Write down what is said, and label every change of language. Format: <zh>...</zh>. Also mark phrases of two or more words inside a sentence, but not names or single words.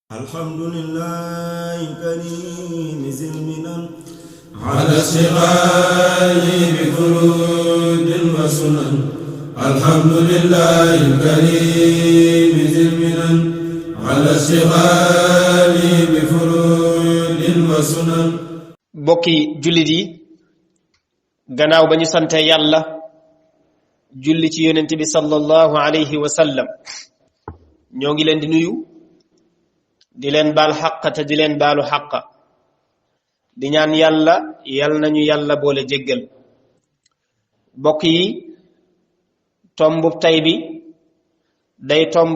<ar>الحمد لله الكريم ذي المنن على اشتغال بفروض وسنن. الحمد لله الكريم ذي المنن على اشتغال بفروض وسنن.</ar> <wo>bokki jullit yi gannaaw ba ñu sante yàlla julli ci yonent bi</wo> <ar>صلى الله عليه وسلم</ar> <wo>ñoo ngi leen di nuyu di leen baal xaq te di leen baalu xaq di ñaan yàlla yal nañu yàlla boole jéggal bokk yi tombub tay bi day tomb</wo>